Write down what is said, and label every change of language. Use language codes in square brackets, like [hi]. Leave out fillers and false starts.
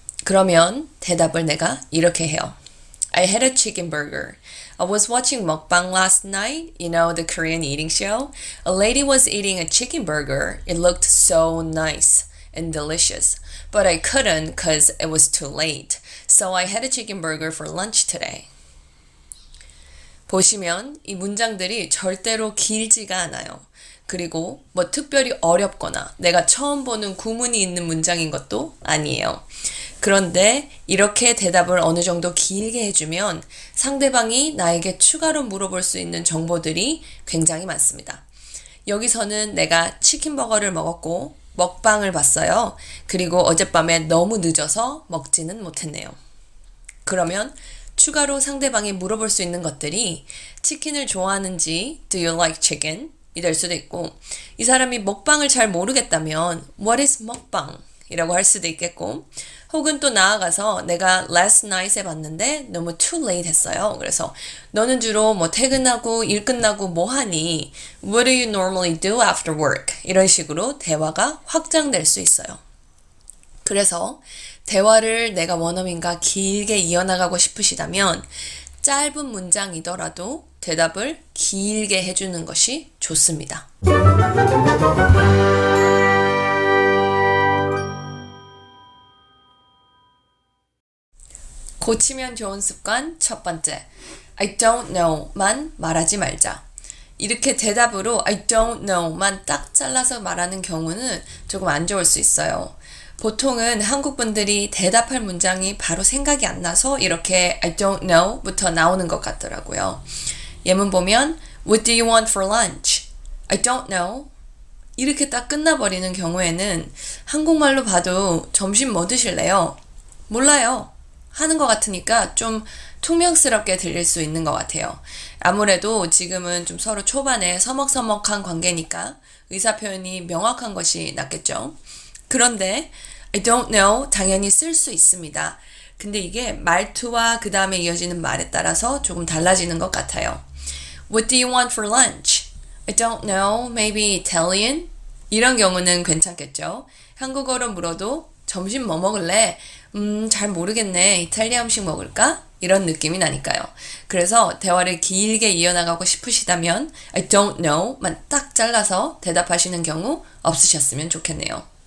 [ko] 그러면 대답을 내가 이렇게 해요. [en] I had a chicken burger. I was watching mukbang last night, you know, the Korean eating show. A lady was eating a chicken burger. It looked so nice and delicious. But I couldn't because it was too late. So I had a chicken burger for lunch today. [ko] 보시면 이 문장들이 절대로 길지가 않아요. 그리고 뭐 특별히 어렵거나 내가 처음 보는 구문이 있는 문장인 것도 아니에요. 그런데 이렇게 대답을 어느 정도 길게 해주면 상대방이 나에게 추가로 물어볼 수 있는 정보들이 굉장히 많습니다. 여기서는 내가 치킨 버거를 먹었고 먹방을 봤어요. 그리고 어젯밤에 너무 늦어서 먹지는 못했네요. 그러면 추가로 상대방이 물어볼 수 있는 것들이 치킨을 좋아하는지 [en] Do you like chicken? [ko] 이 될 수도 있고 이 사람이 먹방을 잘 모르겠다면 [en] What is [ko] 먹방? 이라고 할 수도 있겠고 혹은 또 나아가서 내가 [en] last night [ko] 에 봤는데 너무 [en] too late [ko] 했어요. 그래서 너는 주로 뭐 퇴근하고 일 끝나고 뭐 하니? [en] What do you normally do after work? [ko] 이런 식으로 대화가 확장될 수 있어요. 그래서 대화를 내가 원어민과 길게 이어나가고 싶으시다면 짧은 문장이더라도 대답을 길게 해주는 것이 좋습니다. 고치면 좋은 습관 첫 번째, [en] I don't know [ko] 만 말하지 말자. 이렇게 대답으로 [en] I don't know [ko] 만 딱 잘라서 말하는 경우는 조금 안 좋을 수 있어요. 보통은 한국 분들이 대답할 문장이 바로 생각이 안 나서 이렇게 [en] I don't know [ko] 부터 나오는 것 같더라고요. [en] 예문 보면 What do you want for lunch? I don't know. [ko] 이렇게 딱 끝나버리는 경우에는 한국말로 봐도 점심 뭐 드실래요? 몰라요. 하는 것 같으니까 좀 퉁명스럽게 들릴 수 있는 것 같아요. 아무래도 지금은 좀 서로 초반에 서먹서먹한 관계니까 의사표현이 명확한 것이 낫겠죠. 그런데 [en] I don't know [ko] 당연히 쓸 수 있습니다. 근데 이게 말투와 그 다음에 이어지는 말에 따라서 조금 달라지는 것 같아요. [en] What do you want for lunch? I don't know, maybe Italian? [ko] 이런 경우는 괜찮겠죠. 한국어로 물어도 점심 뭐 먹을래? 잘 모르겠네. 이탈리아 음식 먹을까? 이런 느낌이 나니까요. 그래서 대화를 길게 이어나가고 싶으시다면 [en] I don't know [ko] 만 딱 잘라서 대답하시는 경우 없으셨으면 좋겠네요.